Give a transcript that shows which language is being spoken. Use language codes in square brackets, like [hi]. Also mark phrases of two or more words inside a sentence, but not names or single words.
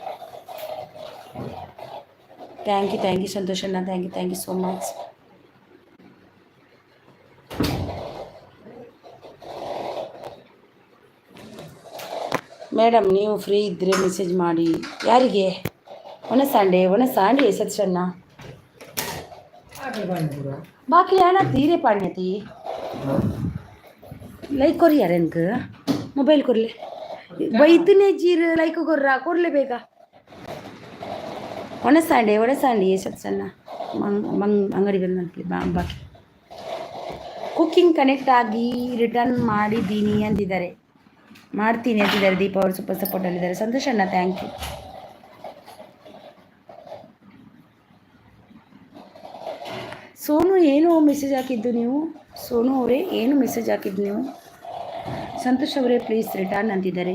[en] thank you ಸಂತೋಷಣ್ಣ, thank you so much. [kn] ಮೇಡಮ್ ನೀವು ಫ್ರೀ ಇದ್ದರೆ ಮೆಸೇಜ್ ಮಾಡಿ. ಯಾರಿಗೆ? [tcy] ಒಣಸಾಂಡೆ ಸತ್ಸಣ್ಣ ಬಾಕಿ ಯಾನ ತೀರೆ ಪಾಡ್ಯತಿ ಲೈಕ್ ಕೊರಿ ಯಾರ ಎನ್ಕ ಮೊಬೈಲ್ ಕೊರ್ಲೆ ಬೈತನೇ ಜೀರ್ ಲೈಕ್ ಕೊರ್ಲೆ ಬೇಗ. ಒಣಸಾಂಡೆ ಸತ್ಸಣ್ಣ ಅಂಗಡಿ ಬಂದು ಬಾಕಿ. [kn] ಕುಕ್ಕಿಂಗ್ ಕನೆಕ್ಟ್ ಆಗಿ ರಿಟರ್ನ್ ಮಾಡಿದ್ದೀನಿ ಅಂತಿದ್ದಾರೆ. ಮಾಡ್ತೀನಿ ಅಂತಿದ್ದಾರೆ. ದೀಪ ಅವರು [en] super supportalliddare. [kn] ಸಂತೋಷಣ್ಣ [en] thank you. [kn] ಸೋನು ಏನು ಮೆಸೇಜ್ ಹಾಕಿದ್ದು ನೀವು? ಸೋನು ಅವರೇ ಏನು ಮೆಸೇಜ್ ಹಾಕಿದ್ದು ನೀವು? ಸಂತೋಷ್ ಅವರೇ [en] please return [kn] ಅಂತಿದ್ದಾರೆ.